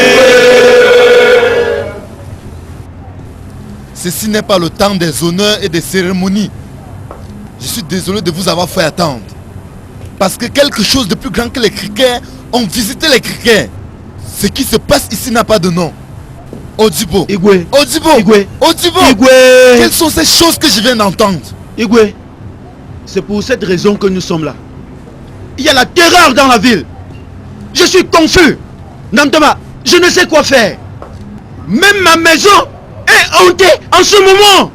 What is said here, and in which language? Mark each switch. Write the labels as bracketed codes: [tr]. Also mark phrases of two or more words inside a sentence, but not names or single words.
[fr] Ceci n'est pas le temps des honneurs et des cérémonies. Je suis désolé de vous avoir fait attendre. Parce que quelque chose de plus grand que les criquets ont visité les criquets. Ce qui se passe ici n'a pas de nom. Odibo. Igwe. Odibo. Igwe. Odibo. Igwe. Quelles sont ces choses que je viens d'entendre? Igwe, c'est pour cette raison que nous sommes là. Il y a la terreur dans la ville. Je suis confus. Namtama, je ne sais quoi faire. Même ma maison est hantée en ce moment.